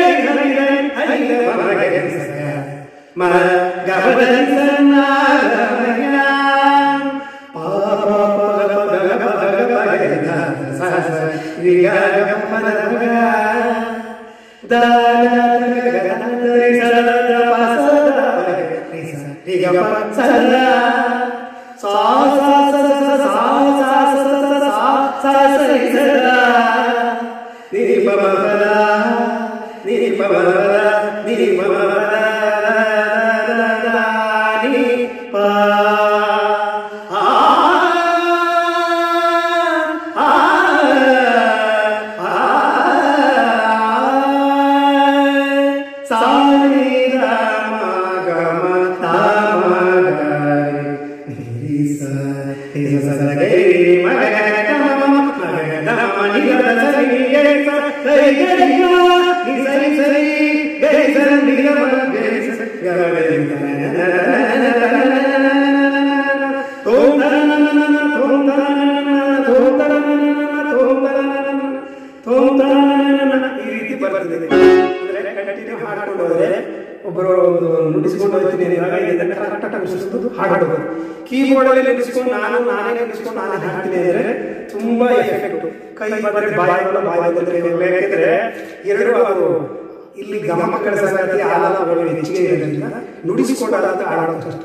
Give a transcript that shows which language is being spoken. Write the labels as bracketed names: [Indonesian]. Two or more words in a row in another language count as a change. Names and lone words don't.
[Kannada] ರಿ ಗ ಹ ರಿ ಗ ಮ ಗ ರಿ ಸ ಗ ಮ ಗ ಮ ರಿ ಸ ನ ಗ ಮ ಗ ಪ ಪ ಪ ಗ ಪ ಗ ಗ ಪ ಗ ಪ ಗ ಗ ಸ ಸ ರಿ ಗ ಗ ಮ ದ ಗ ದ ಗ ಗ ರಿ ಸ ದ ಪ ಸ ದ ರಿ ಸ ರಿ ಗ ಪ ಸ ದ सा सा सा सा सा सा सा सा रि ಸ ದ ನಿ ರಿ ಪ ಮ ಪ ದ ನಿ ರಿ ಪ ಮ ಪ ದ ನಿ ರಿ ಪ ಮ ಪ ದ ದ ನಿ ಪ ಆ ಆ ಆ ಸ ನಿ ದ ಮ ಗ ಮ ತ ಮ ಗ ರಿ ಸ ರಿ ಸ ಸ ಗ ರಿ ಮ ಗ ಗ ಮ ಮ ಮ ಗ ಗ ಮ ನಿ ಗ ದ ಸ ರಿ ಗ ರಿ ಸ ರಿ ಗ ರಿ ಗ ನಿ ಸ ರಿ ಸ ರಿ ಗ ರಿ ಸ ನಿ ಗ ಮ ಗ ರಿ ಸ ಗ ಗ ರಿ ನ ಓಂ ತ ನ ನ ನ ಓಂ ತ ನ ನ ಓಂ ತ ನ ನ ಓಂ ತ ನ ಓಂ ತ ನ ಈ ರೀತಿ ಬರ್ತದೆ. ಅಂದ್ರೆ ಕಂಟಿನ್ಯೂ ಹಾಡ್ಕೊಂಡು ಹೋದ್ರೆ ಒಬ್ಬರು ಒಂದು ನುಡಿಸಿಕೊಂಡು ಹೋಗ್ತೀನಿ ಇದನ್ನ ಕರೆಕ್ಟಾಗಿ ಸುಸ್ತು ಹಾಡಬಹುದು. ಕೀಬೋರ್ಡ್ ಅಲ್ಲಿ ನುಡಿಸಿಕೊಂಡು ನಾನೇ ನುಡಿಸಿಕೊಂಡು ನಾನೇ ಹಾಡ್ತೀನಿ ಅಂದ್ರೆ ತುಂಬಾ ಎಫೆಕ್ಟ್. ಕೈ ಬಂದ್ರೆ ಬಾಯಿ ಬಂದ್ರೆ ಯಾಕೆಂದ್ರೆ ಎರಡು ಅದು ಇಲ್ಲಿ ಗಮ ಕಳಿಸಕ್ಕೆ ಆಲಾಪಗಳು ಹೆಚ್ಚಿಗೆ ಇರೋದ್ರಿಂದ ನುಡಿಸಿಕೊಂಡಾಗ ಹಾಡೋದು ಕಷ್ಟ.